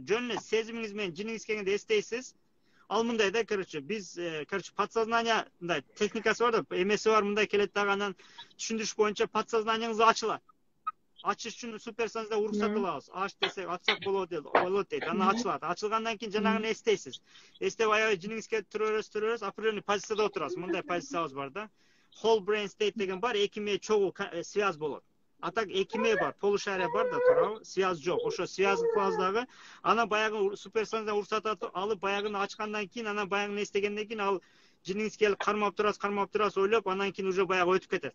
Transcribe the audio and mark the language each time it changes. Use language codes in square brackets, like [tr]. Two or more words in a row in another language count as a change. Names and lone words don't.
[ky] Жөн эле сезимиңиз менен жиниңиз келгенде эстейсиз. Ал мындай да, биз подсознание мындай техникасы бар да, эмеси бар, мындай келет дагы, анан түшүндүрүш боюнча подсознаниеңиз ачылат. Ачыш үчүн суперсанзда уруксат алабыз. Аш десек ачсак болот дейт. Анан ачылат. Ачылгандан кийин жанагыны эстейсиз. Эстеп аябай жиниңиз келип турабыз, определенный позицияда отурасыз. Мындай позициябыз бар да. [en] Whole brain state [ky] деген бар, эки мээ чогуу связь болот. А так эки мээ бар, полушария бар да, туурабы? Связь жок. Ошо связь кылабыз дагы. Анан баягы суперсанзда уруксат алып, баягыны ачкандан кийин, анан баягыны эстегенден кийин ал жиниңиз келип кармап турасыз, ойлоп, анан кийин уже баягы өтүп кетет.